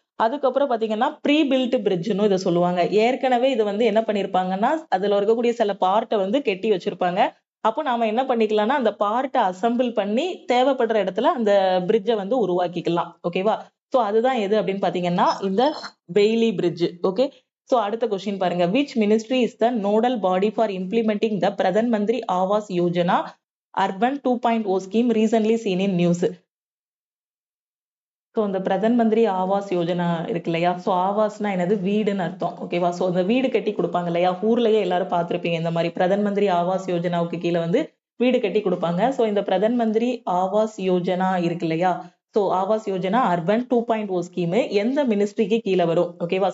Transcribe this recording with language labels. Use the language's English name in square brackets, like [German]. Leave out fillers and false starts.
[Tamil] அதுக்கப்புறம் பாத்தீங்கன்னா pre build பிரிட்ஜ்னு இதை சொல்லுவாங்க. ஏற்கனவே இது வந்து என்ன பண்ணிருப்பாங்கன்னா அதுல இருக்கக்கூடிய சில பார்ட்டை வந்து கெட்டி வச்சிருப்பாங்க. அப்போ நாம என்ன பண்ணிக்கலாம்னா அந்த பார்ட்டை அசம்பிள் பண்ணி தேவைப்படுற இடத்துல அந்த பிரிட்ஜை வந்து உருவாக்கிக்கலாம். ஓகேவா? ஸோ அதுதான் எது அப்படின்னு பாத்தீங்கன்னா இந்த பெய்லி பிரிட்ஜ். ஓகே. சோ அடுத்த கொஸ்டின் பாருங்க, [English] which ministry is the nodal body for implementing the Pradhan Mantri Awas Yojana Urban 2.0 scheme recently seen in news? [Tamil] So இந்த பிரதன் மந்திரி ஆவாஸ் யோஜனா இருக்கு இல்லையா? ஸோ ஆவாஸ்னா என்னது? வீடுன்னு அர்த்தம். ஓகேவா? ஸோ இந்த வீடு கட்டி கொடுப்பாங்க இல்லையா? ஊர்லயே எல்லாரும் பார்த்திருப்பீங்க இந்த மாதிரி பிரதன் மந்திரி ஆவாஸ் யோஜனாவுக்கு கீழே வந்து வீடு கட்டி கொடுப்பாங்க. ஸோ இந்த பிரதன் மந்திரி ஆவாஸ் யோஜனா இருக்கு இல்லையா? So Awas Yojana urban 2.0 scheme எந்த மினிஸ்ட்ரிக்கு கீழே வரும்? ஓகேவா?